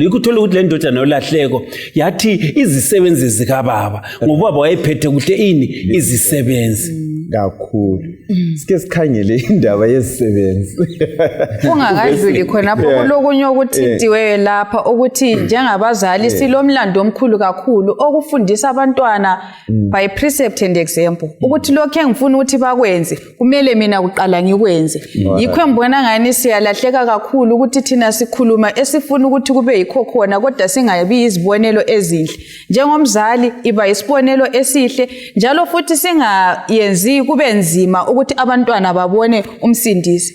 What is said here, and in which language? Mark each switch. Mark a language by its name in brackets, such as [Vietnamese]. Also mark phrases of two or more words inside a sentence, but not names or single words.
[North Ndebele] Ikuthola ukuthi le ndodana yolahleko yathi izisebenzi zikaBaba ngoba ubaba wayephethe kuhle ini izisebenzi kakhulu. Sike sikhangele indaba yezisebenzi. Ungakadluli khonapho kulokunye okuthintiwe lapha ukuthi njengabazali silomlando omkhulu kakhulu okufundisa abantwana [English] by precept and example. [North Ndebele] Ukuthi lokho engifuna ukuthi bakwenze kumele mina kuqala ngikwenze. Yikho ngibona ngani siyalahleka kakhulu ukuthi thina sikhuluma esifuna ukuthi kube yikho khona kodwa singabi izibonelo ezinhle. Njengomzali iba isibonelo esihle njalo futhi singayenzi kube nzima ukuthi abantwana babone umsindisi.